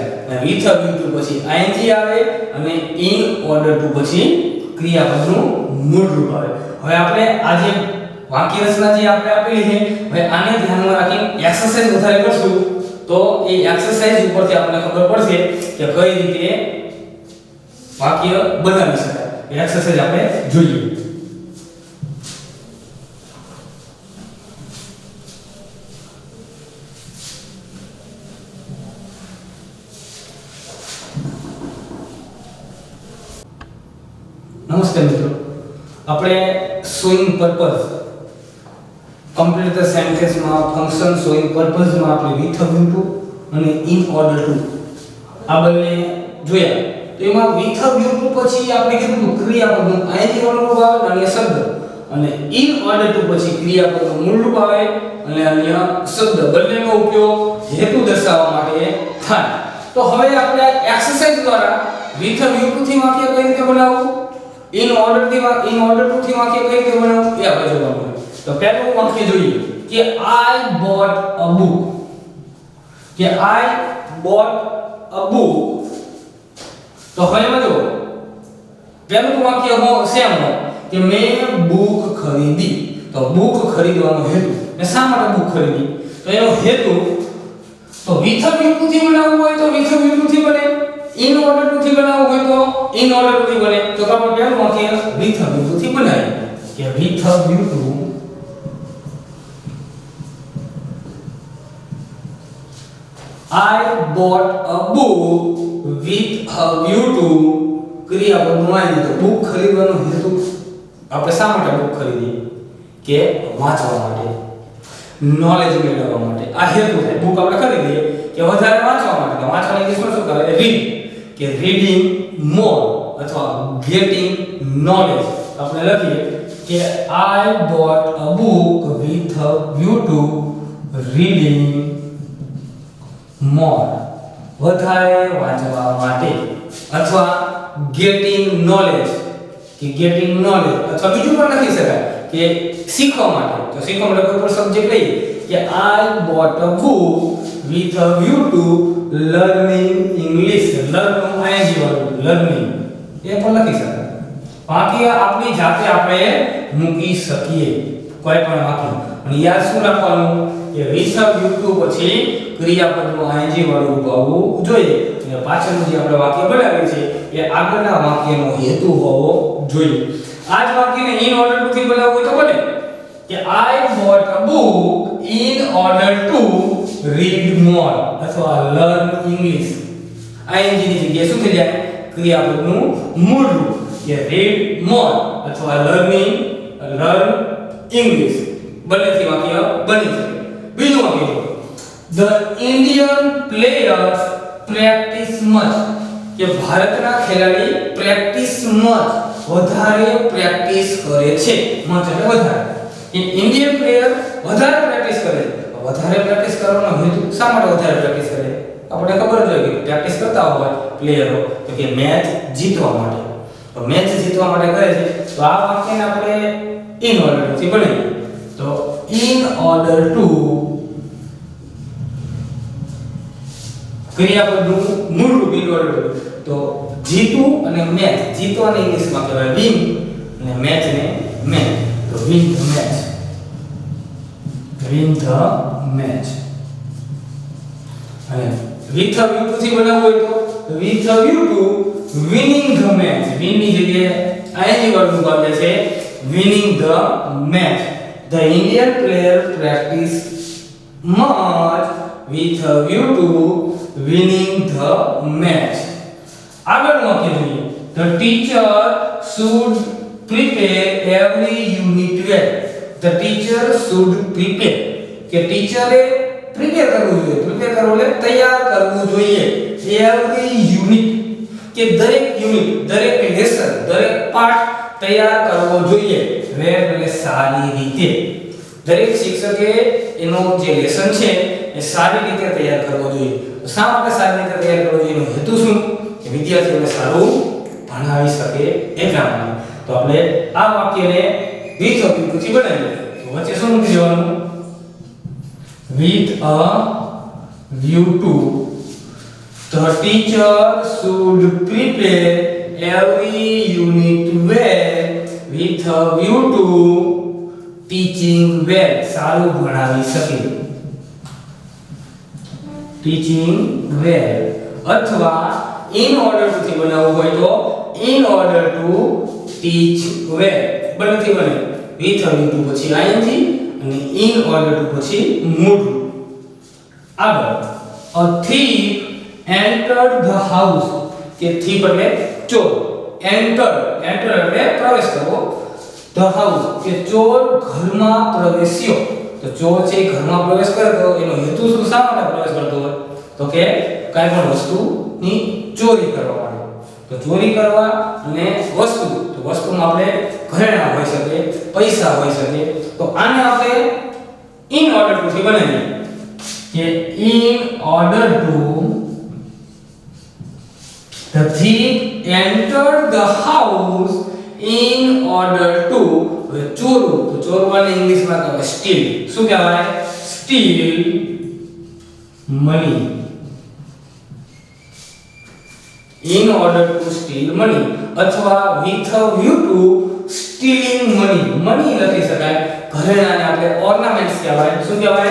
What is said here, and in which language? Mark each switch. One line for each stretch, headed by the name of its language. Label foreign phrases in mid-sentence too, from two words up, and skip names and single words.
Gujarati: અને
English: with a view to
Gujarati: પછી ing આવે અને
English: in order to
Gujarati: પછી ક્રિયાપદનું મૂળરૂપ આવે. હવે આપણે આજે વાક્ય રચના જે આપણે આપેલી છે, હવે આને ધ્યાનમાં રાખીને એક્સરસાઇઝ વધારે કરશું તો એ એક્સરસાઇઝ ઉપરથી આપણને ખબર પડશે કે કઈ રીતે વાક્ય બનાવી શકાય. એ એક્સરસાઇઝ આપણે જોઈએ. નમસ્તે મિત્રો, આપણે
English: showing purpose complete the sentence
Gujarati: માં
English: function showing purpose
Gujarati: માં આપણે
English: with a view to
Gujarati: અને
English: in order to
Gujarati: આ બંને જોયા. તો એમાં
English: with a view to
Gujarati: પછી આપણે કીધું ક્રિયાપદનું ing વાળું રૂપ આવે અને શબ્દ, અને
English: in order to
Gujarati: પછી ક્રિયાપદનું મૂળ રૂપ આવે અને અન્ય શબ્દ. બંનેનો ઉપયોગ હેતુ દર્શાવવા માટે થાય. તો હવે આપણે એક્સરસાઇઝ દ્વારા
English: with a view to
Gujarati: થી વાક્ય કઈ રીતે બનાવવું,
English: in order to
Gujarati: થી વાક્ય કઈ રીતે બનાવવું એ આપણે જોવાનું. તો પહેલું વાક્ય જોઈએ કે
English: I bought a book. કે I bought a book.
Gujarati: તો હવે એમાં જો પહેલું વાક્ય સેમ હોય કે મેં બુક ખરીદી. તો બુક ખરીદવાનો હેતુ, ને શા માટે બુક ખરીદી? તો એનો હેતુ તો
English: with a view to
Gujarati: થી બનાવવું હોય તો
English: with a view to
Gujarati: થી બને,
English: in order to
Gujarati: થી બનાવવું હોય તો
English: in order to
Gujarati: થી બને. તો આપણે પહેલું વાક્ય
English: with a view to
Gujarati: થી બનાવીએ કે
English: with a view to I bought a book with a view to
Gujarati: ક્રિયાપદનું આવી તો બુક ખરીદવાનો હેતુ આપણે શા માટે બુક ખરીદી? કે વાંચવા માટે, નોલેજ મેળવવા માટે. આ હેતુ થાય. બુક આપણે ખરીદીએ કે વધારે વાંચવા માટે. તો વાંચવાની ઇંગ્લિશમાં શું કહેવાય? રીડ.
English: કે reading more અથવા getting knowledge.
Gujarati: આપણે લખીએ કે
English: I bought a book with a view to reading more.
Gujarati: વધારે વાંચવા માટે અથવા
English: getting knowledge
Gujarati: કે
English: getting knowledge
Gujarati: અથવા બીજું પણ લખી શકાય કે શીખવા માટે. તો શીખવા માટે કોઈ પણ સબ્જેક્ટ લઈએ કે
English: I bought a book with a view to learning English.
Gujarati: લર્ન નું ing વાળું learning એ પણ લખી શકાય. વાક્ય આપણી જાતે આપણે મૂકી શકીએ કોઈ પણ વાક્ય. અને યાદ શું રાખવાનું કે
English: with a view to
Gujarati: પછી ક્રિયાપદનું ing વાળું રૂપ આવવું જોઈએ. અને પાછળનું જે આપણે વાક્ય બનાવીએ છીએ એ આગળના વાક્યનો હેતુ હોવો જોઈએ. આ જ વાક્યને
English: in order to
Gujarati: થી બનાવવું હોય તો બને કે
English: I bought a book in order to read more અથવા learn English. ing ની જગ્યાએ શું થઈ જાય? ક્રિયાપદનું મૂળ રૂપ કે read more અથવા learn English.
Gujarati: બંનેથી વાક્ય બની શકે. બીજું વાક્ય
English: The Indian players practice much.
Gujarati: કે ભારતના ખેલાડી
English: practice much
Gujarati: વધારે પ્રેક્ટિસ કરે છે. મચ એટલે વધારે.
English: Indian player
Gujarati: વધારે પ્રેક્ટિસ કરે છે. વધારે પ્રેક્ટિસ કરવાનો હેતુ શા માટે વધારે પ્રેક્ટિસ કરે? આપણે ખબર જ હોય કે પ્રેક્ટિસ કરતા હોય પ્લેયરો તો કે મેચ જીતવા માટે. તો મેચ જીતવા માટે કરે છે. તો આ વાક્યને આપણે
English: in order to
Gujarati: થી બનાવીએ. તો
English: in order to
Gujarati: ક્રિયાપદનું મૂળ રૂપ
English: in order to
Gujarati: જીતુ અને મેચ, જીતો અને ઇંગ્લિશમાં કહેવાય વિન અને મેચ ને મેચ, તો
English: win the match, win the match.
Gujarati: અને
English: with a view
Gujarati: થી બનાવવું હોય તો
English: with a view to winning the match,
Gujarati: વિન ની જગ્યાએ આઈએનજી વર્બનું કામ છે
English: winning the match. The Indian player practice much with a view to winning the match.
Gujarati: આગળનું વાક્ય જોઈએ.
English: The teacher should prepare every unit well. The teacher should prepare.
Gujarati: કે ટીચરે પ્રિપેર કરવું જોઈએ. પ્રિપેર કરવું એટલે તૈયાર કરવું જોઈએ.
English: Every unit
Gujarati: કે દરેક યુનિટ, દરેક લેસન, દરેક પાઠ તૈયાર કરવો જોઈએ. વેલ એટલે સારી રીતે. દરેક શિક્ષકે એનો જે લેસન છે એ સારી રીતે તૈયાર કરવો જોઈએ. શા માટે સારી રીતે તૈયાર કરવો જોઈએ? એનો હેતુ શું? કે વિદ્યાર્થીઓને સારું ભણાવી શકે એટલા માટે. તો આપણે આ વાક્યને
English: with a view
Gujarati: થી બનાવીએ. તો વચ્ચે શું મૂકી દેવાનું?
English: with a view to the teacher should prepare every unit well with a view to teaching well.
Gujarati: સારું ભણાવી શકે.
English: teaching well. અથવા in order to
Gujarati: થી બનાવવું હોય તો
English: in order to teach well.
Gujarati: બંનેથી બને.
English: with a view to પછી ing અને in order to
Gujarati: પછી મૂળ.
English: આગળ a thief entered the house.
Gujarati: કે thief એટલે ચોર. enter એટલે પ્રવેશ કરવો.
English: the house
Gujarati: કે ચોર ઘરમાં પ્રવેશ્યો. તો ચોર છે ઘરમાં પ્રવેશ કરે તો એનો હેતુ શું? શા માટે પ્રવેશ કરતો હોય? તો કે કાઈ પણ વસ્તુની ચોરી કરવા માટે. તો ચોરી કરવા અને વસ્તુ, તો વસ્તુમાં આપણે ઘરેણાં હોઈ શકે, પૈસા હોઈ શકે. તો આને આપણે
English: in order to
Gujarati: થી બનાવીએ કે
English: in order to the thief entered the house in order to ચોરું.
Gujarati: તો ચોરવાને ઇંગ્લિશમાં કહેવાય steal. શું કહેવાય?
English: steal money. in order to steal money અથવા with a view to stealing money.
Gujarati: money લખી શકાય. ઘરેણાને આપણે ornaments કહેવાય. શું કહેવાય?